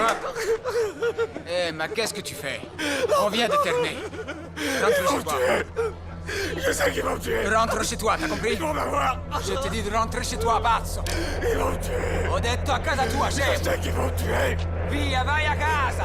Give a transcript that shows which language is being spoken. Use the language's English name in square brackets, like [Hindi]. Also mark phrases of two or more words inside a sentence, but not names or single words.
[French] Eh, mais qu'est-ce que tu fais? On vient de terminer. Rentre chez toi. Je sais qu'ils vont me tuer! Rentre chez toi, t'as compris? Ils vont m'avoir! Je te dis de rentrer chez toi, pazzo! Ils vont me tuer! [Italian] Ho detto a casa tua, chef! [French] Je sais qu'ils vont me tuer! [Italian] Via, vai a casa!